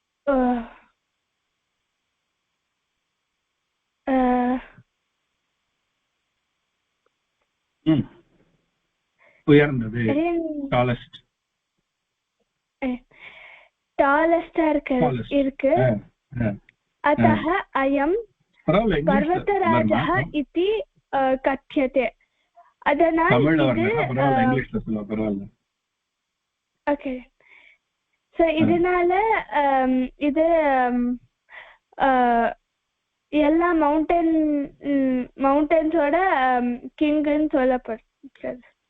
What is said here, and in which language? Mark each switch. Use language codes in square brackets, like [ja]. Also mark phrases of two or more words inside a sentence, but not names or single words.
[ta] உயர்ந்தது, டாலஸ்டா இருக்கு. [sa] अतः अयं पर्वतराजः इति कथ्यते. [ta] அதனால் [en] okay, so [ta] இதனால இது எல்லா மவுண்டன்ஸோட கிங்னு சொல்லப்படுகிறது.